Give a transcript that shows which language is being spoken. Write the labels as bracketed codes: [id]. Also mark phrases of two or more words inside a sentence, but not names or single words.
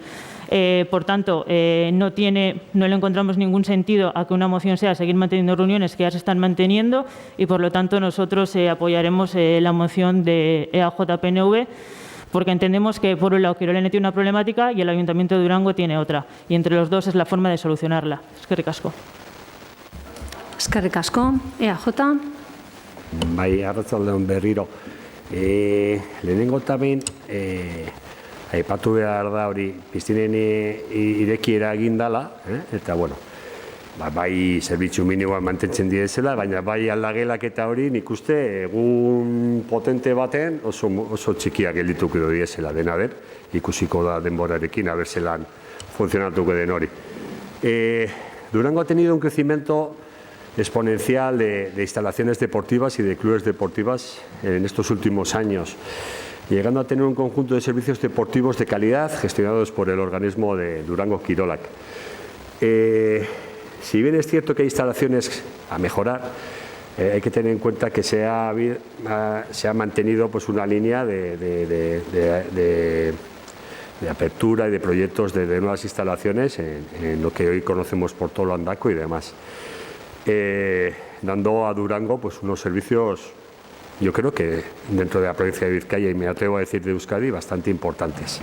[es] Por tanto, no le encontramos ningún sentido a que una moción sea seguir manteniendo reuniones que ya se están manteniendo y, por lo tanto, nosotros apoyaremos la moción de EAJ-PNV porque entendemos que, por un lado, Kirolene tiene una problemática y el Ayuntamiento de Durango tiene otra. Y entre los dos es la forma de solucionarla. [eu] Eskerrik asko. Eskerrik asko. EAJ. Bai, arratsaldeon berriro. Lehenengo eta behin, aipatu behar da hori piztinen irekiera egin dela, eta bueno, bai zerbitzu minimoa mantentzen direzela, baina bai aldagelak eta hori nik uste egun potente baten oso txikiak geldituko direzela dena den, ikusiko da denborarekin, aber zelan funtzionatuko den hori. [es] Durango ha tenido un crecimiento exponencial de instalaciones deportivas y de clubes deportivas en estos últimos años, llegando a tener un conjunto de servicios deportivos de calidad gestionados por el organismo de Durango Kirolak. Si bien es cierto que hay instalaciones a mejorar, hay que tener en cuenta que se ha mantenido pues, una línea de apertura y de proyectos de nuevas instalaciones en lo que hoy conocemos por todo lo Andaco y demás, dando a Durango pues, unos servicios, yo creo que dentro de la provincia de Vizcaya y me atrevo a decir de Euskadi, bastante importantes.